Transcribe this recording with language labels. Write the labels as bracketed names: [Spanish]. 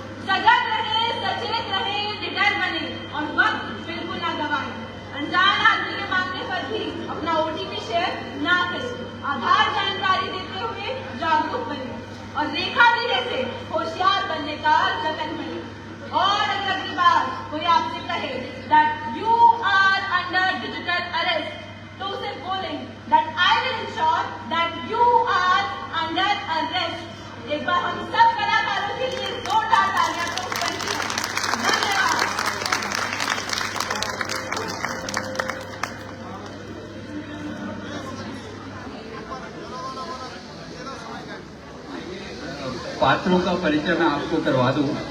[Hindi] सजग रहे, सचेत रहे, निडर बने और वक्त बिल्कुल ना गवाएं। अनजान आदमी के मांगने पर भी अपना OTP शेयर ना करें। आधार जानकारी देते हुए जागरूक बने और रेखा जी जैसे होशियार बनने का जतन बने। और अगर अगली बार कोई आपसे कहे [English] that you are under digital arrest, [Hindi] तो उसे बोलें [English] that I will ensure that you are under arrest। [Hindi] एक बार हम सब कलाकारों के लिए जोरदार तालियां तो बनती हैं। धन्यवाद। पात्रों का परिचय मैं आपको करवा दूं।